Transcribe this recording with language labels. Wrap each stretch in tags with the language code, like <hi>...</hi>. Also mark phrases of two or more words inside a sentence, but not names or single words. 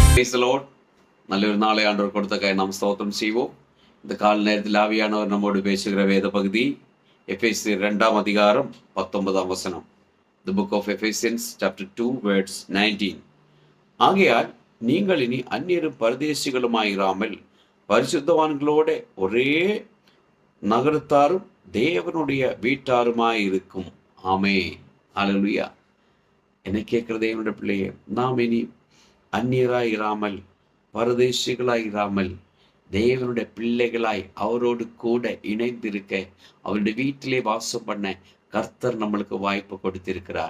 <en>Praise the Lord.</en> <ta>நல்லொரு நாளை ஆண்டவர் கொடுத்ததற்காய் நாம் ஸ்தோத்திரம் செய்வோம். இந்த கால நேரத்தில் ஆவியானவர் நம்மோடு பேசுகிற வேத பகுதி எபேசியர் 2ஆம் அதிகாரம் 19ஆம் வசனம்.</ta> <en>The book of Ephesians chapter 2 verse 19.</en> <ta>ஆகையால் நீங்கள் இனி அந்நியரும் பரதேசிகளுமாயிராமல் பரிசுத்தவான்களோட ஒரே நகரத்தாரும் தேவனுடைய வீட்டாருமாயிருக்கும். ஆமென். ஹல்லேலூயா. என்னை கேட்கிற தேவனுடைய பிள்ளையே, நாம் இனி அந்நியராய் இராமல் பரதேசிகளாய் இராமல் தேவனுடைய பிள்ளைகளாய் அவரோடு கூட இணைந்திருக்க, அவருடைய வீட்டிலே வாசம் பண்ண கர்த்தர் நம்மளுக்கு வாய்ப்பு கொடுத்திருக்கிறார்.</ta>